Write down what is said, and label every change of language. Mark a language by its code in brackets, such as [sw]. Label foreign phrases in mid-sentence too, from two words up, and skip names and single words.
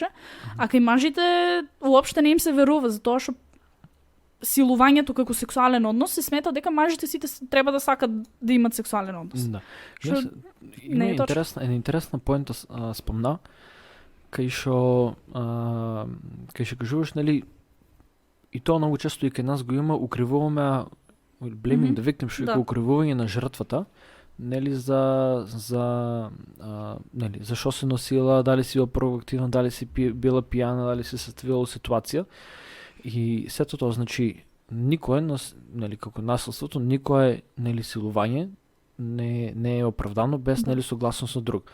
[mk] А кај мажите уопште не им се верува, затоа што силувањето како сексуален однос се смета дека мажите сите треба да сакат да имат сексуален однос. Да. Не е Има интересна поента спомна, кај што кажуваш, нели, и тоа многу често и кај нас го има, укривуваме [en] blaming the victim, [mk] што е укривување на жртвата, нели, нели, зашо се носила, дали си била провокативна, дали си била пијана, дали си се ставила ситуација. И сето тоа, значи, никое, нели, како насилството, никое, нели, силување не е оправдано без, нели, согласност на друг.